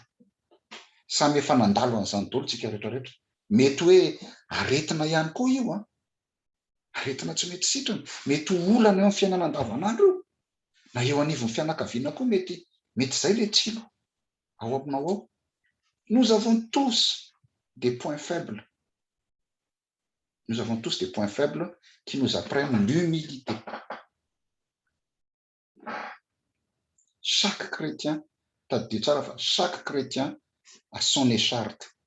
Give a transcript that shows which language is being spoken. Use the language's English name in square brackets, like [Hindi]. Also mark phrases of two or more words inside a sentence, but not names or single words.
[Malagasy] Samy efa nandalo an'izany daholo tsika rehetrarehetra. Mety hoe aretina ihany koa io, aretina tsy mety sitrana, mety olana eo amin'ny fiainana andavanandro io, na eo anivon'ny fianakaviana koa mety izay le tsilo ao aminao ao. [French] Nous avons tous des points faibles. Nous avons tous des points faibles qui nous apprennent l'humilité. Chaque chrétien, chaque chrétien a son écharpe.